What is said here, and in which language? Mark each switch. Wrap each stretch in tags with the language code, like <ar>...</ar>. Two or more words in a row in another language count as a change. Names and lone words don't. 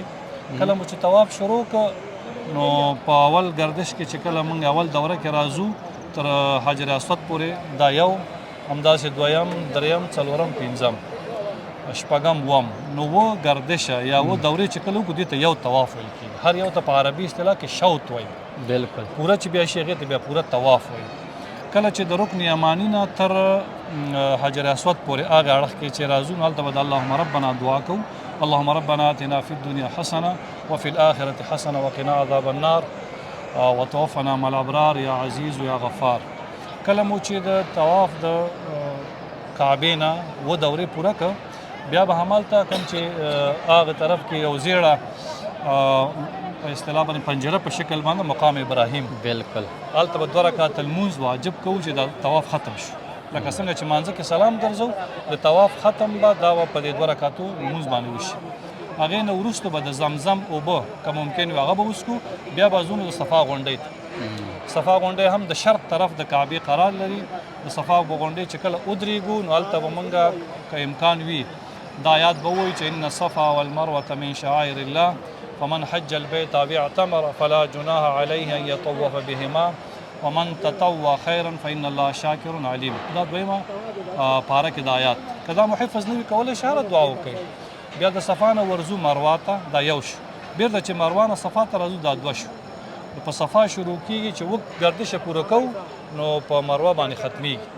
<ps>کله مو چې طواف شروع که نو په اول گردش کې چې کله موږ اول دوره کې راځو تر حجر اسود پورې دا یو همداسې دویم دریم څلورم پنځم شپږم وم نو و گردشه یا و دورې چې کله وکړو دې ته یو طواف ویل کېږي. هر یو ته په عربي اصطلاح کې شوط وایي. بالکل پوره چې بیا شي هغې ته بیا پوره طواف وایي. کله چې د رکن یماني نه تر حجر اسود پورې هغه اړخ کې چې راځو نو هلته به د</ps> <ar>اللهم ربنا</ar> <ps>دعا کوو.</ps> <ar>اللهم ربنا آتنا في الدنيا حسنة وفي الآخرة حسنة وقنا عذاب النار وتوفنا مع الأبرار يا عزيز يا غفار.</ar> <ps>کله مو چې د طواف د کعبې نه و دورې پوره کړه بیا به همالته کوم چې هغه طرف کې یو زیړه په اصطلاح باندې پنجره په شکل باندې مقام ابراهیم بالکل هلته به 2 رکعته لمونځ واجب کوو چې د طواف ختم شو. لکه څنګه چې مانځه کې سلام ګرځو د طواف ختم به دا په دې 2 رکعتو لمونځ باندې وشي. هغې نه وروسته به د زمزم اوبه که ممکن وي هغه به وڅښو. بیا به ځو د صفا غونډۍ ته. صفا غونډۍ هم د شرق طرف د کعبې قرار لري. د صفا غونډۍ چې کله ودرېږو نو هلته به موږ که امکان وي دا آیات به ووایو چې</ps> <ar>ان الصفا والمروة من شعائر الله فمن حج البيت او اعتمر فلا جناح عليه ان يطوف بهما ومن تطوع خيرا فإن الله شاکر علیم.</ar> <ps>دا دویمه پاره کې د آیات که دا محفظ نه وي کولی شي هره دعا وکوي. بیا د صفا نه ورځو مروه ته دا یو شو. بیرته چې مروه نه صفا ته راځو دا 2 شو. په صفا شروع کېږي چې وک ګردشه پوره کوو نو په مروه باندې ختمیږي.</ps>